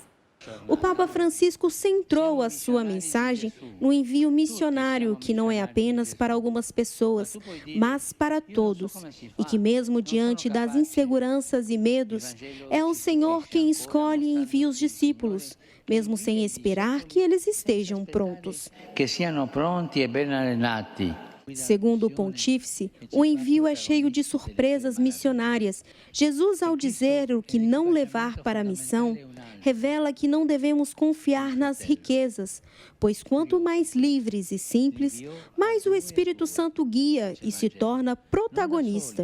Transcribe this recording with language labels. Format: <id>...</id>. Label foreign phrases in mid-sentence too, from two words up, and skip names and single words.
<pt>O Papa Francisco centrou a sua mensagem no envio missionário, que não é apenas para algumas pessoas, mas para todos. E que mesmo diante das inseguranças e medos, é o Senhor quem escolhe e envia os discípulos, mesmo sem esperar que eles estejam prontos.</pt> <it>Que siano pronti e ben allenati.</it> <pt>Segundo o pontífice, o envio é cheio de surpresas missionárias. Jesus, ao dizer o que não levar para a missão, revela que não devemos confiar nas riquezas, pois quanto mais livres e simples, mais o Espírito Santo guia e se torna protagonista.</pt>